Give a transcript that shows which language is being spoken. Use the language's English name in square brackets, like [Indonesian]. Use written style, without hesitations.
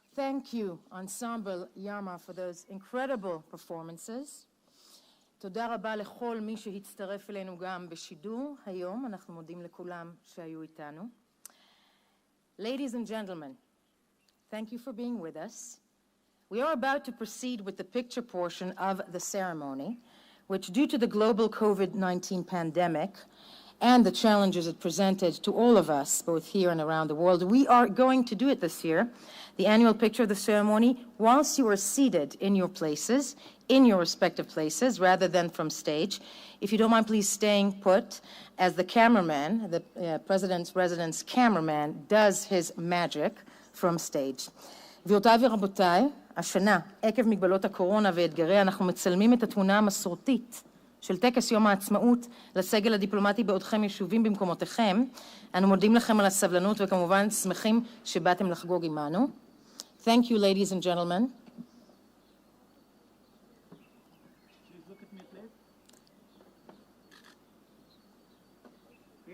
[English] Thank you, Ensemble Yama, for those incredible performances. [Hebrew] תודה רבה לכל מי שהצטרף אלינו גם בשידור היום. אנחנו מודים לכולם שהיו איתנו. [English] Ladies and gentlemen, thank you for being with us. We are about to proceed with the picture portion of the ceremony, which, due to the global COVID-19 pandemic and the challenges it presented to all of us, both here and around the world, we are going to do it this year, the annual picture of the ceremony, whilst you are seated in your places, in your respective places, rather than from stage. If you don't mind, please staying put as the cameraman, the President's residence cameraman, does his magic from stage. [Hebrew] גבירותיי ורבותיי, השנה, עקב מגבלות הקורונה ואתגריה, אנחנו מצלמים את התמונה המסורתית של טקס יום העצמאות לסגל הדיפלומטי בעודכם ישובים במקומותיכם. אנו מודים לכם על הסבלנות וכמובן שמחים שבאתם לחגוג עמנו. [English] Thank you, ladies and gentlemen. Please look at me, please.